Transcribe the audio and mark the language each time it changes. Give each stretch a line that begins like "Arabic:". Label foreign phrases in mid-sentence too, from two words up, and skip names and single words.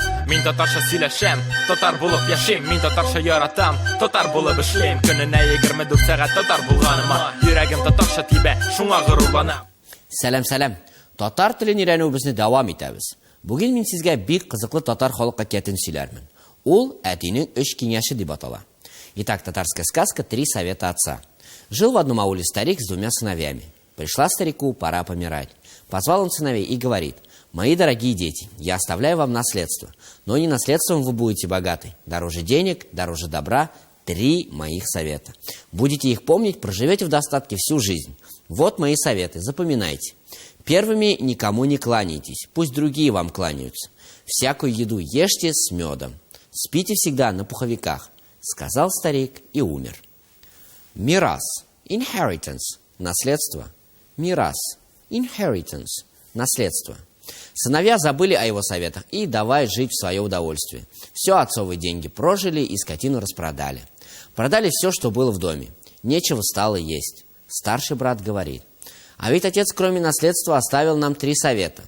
Tatar: Мин татарча сөйләшәм, татар булып яшим. Мин татарча яратам, татар булып эшлим. Көненә 24 сәгать татар булганыма, йөрәгем татарча тибә, шуңа горурланам. Сәлам. Татар телен өйрәнүебезне дәвам итәбез. Бүген мин сезгә бик кызыклы татар халык хикәятен сөйләрмен. Ул әтинең 3 киңәше дип атала.
Russian: Итак, татарская сказка «Три совета отца». Жил в одном ауле старик с 2 сыновьями. Пришла старику пора помирать. Позвал он сыновей и говорит: «Мои дорогие дети, я оставляю вам наследство, но не наследством вы будете богаты. Дороже денег, дороже добра 3 моих совета. Будете их помнить, проживете в достатке всю жизнь. Вот мои советы, запоминайте. Первыми никому не кланяйтесь, пусть другие вам кланяются. Всякую еду ешьте с медом. Спите всегда на пуховиках», — сказал старик и умер. Мирас, inheritance, наследство.
Tatar: Мирас, inheritance,
Russian: наследство. Сыновья забыли о его советах и давай жить в свое удовольствие. Все отцовые деньги прожили и скотину распродали. Продали все, что было в доме. Нечего стало есть. Старший брат говорит: «А ведь отец, кроме наследства, оставил нам 3 совета.